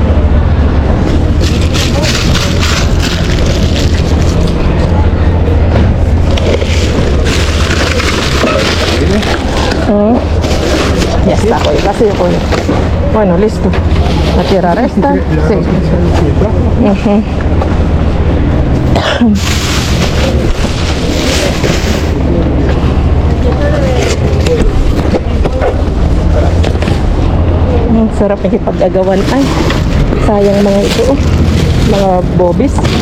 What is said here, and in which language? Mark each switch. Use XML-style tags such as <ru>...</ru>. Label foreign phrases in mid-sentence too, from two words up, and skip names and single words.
<es>Ya está, pues, casi ya puedo. Bueno, listo. A tirar esta. Sí. Ujú.</es> <tl>Ang sarap nakipag-agawan. Ay, sayang mga ito. Oh. Mga bobis.</tl>